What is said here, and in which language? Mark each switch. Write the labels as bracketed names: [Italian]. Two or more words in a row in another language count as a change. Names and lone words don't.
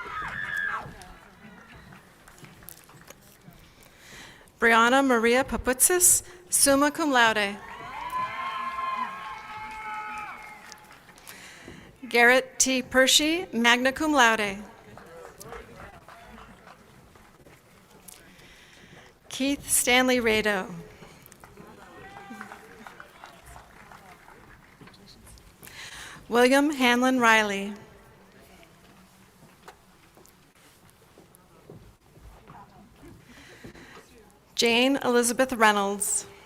[English] Brianna Maria Paputzis, [Latin] summa cum laude. [English] Garrett T. Pershey, [Latin] magna cum laude. [English] Keith Stanley Rado. William Hanlon Riley. Jane Elizabeth Reynolds.